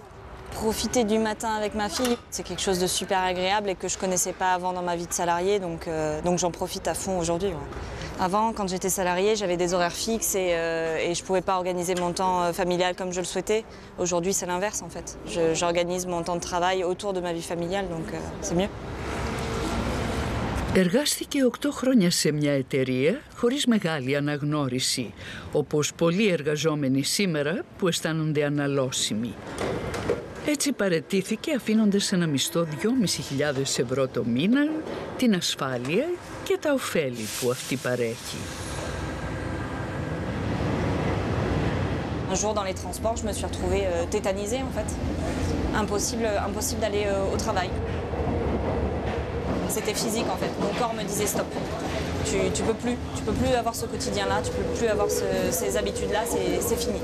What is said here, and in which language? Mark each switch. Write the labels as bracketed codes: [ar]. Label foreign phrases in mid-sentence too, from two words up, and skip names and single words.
[fr] Profiter du matin avec ma fille, c'est quelque chose de super agréable et que je connaissais pas avant dans ma vie de salarié, donc j'en profite à fond aujourd'hui. Ouais. Avant, quand j'étais salariée, j'avais des horaires fixes et je pouvais pas organiser mon temps familial comme je le souhaitais. Aujourd'hui, c'est l'inverse en fait. J'organise mon temps de travail autour de ma vie familiale, donc c'est mieux. [el] Εργάστηκε 8 χρόνια σε μια εταιρεία χωρίς μεγάλη αναγνώριση, όπως πολλοί εργαζόμενοι σήμερα που αισθάνονται αναλώσιμοι. Έτσι παραιτήθηκε αφήνοντας ένα μισθό 2.500 ευρώ το μήνα, την ασφάλεια και τα ωφέλη που αυτή παρέχει. [fr] Un jour dans les transports, je me suis retrouvée tétanisée en fait. Impossible d'aller au travail. C'était physique en fait. Mon corps me disait stop. Tu peux plus avoir ce quotidien-là, tu peux plus avoir ces habitudes-là, c'est fini.